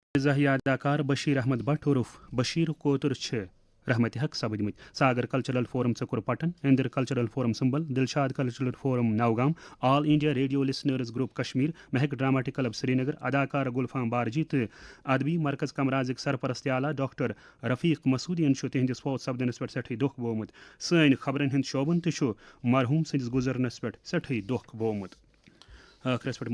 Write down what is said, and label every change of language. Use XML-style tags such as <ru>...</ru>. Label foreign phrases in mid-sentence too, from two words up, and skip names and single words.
<ks>مزاحیہ اداکار بشیر احمد بٹ عرف بشیر کوتر رحمت حق سپدمت ساگر کلچرل فورم ژکر پٹن اندر کلچرل فورم سمبل دلشاد کلچرل فورم نوگام آل انڈیا ریڈیو لسنرز گروپ کشمیر مہک ڈراماٹک کلب سری نگر اداکار گلفام بارجی تو ادبی مرکز کمرازک سرپرست اعلیٰ ڈاکٹر رفیق مسعودین تہندس فوت سپدنس پہ سٹھے دکھ بومت سن خبرن ہند شعبن تہ مرحوم سندس گزرنس پہ سٹھے دکھ بومت آخرس پہ</ks>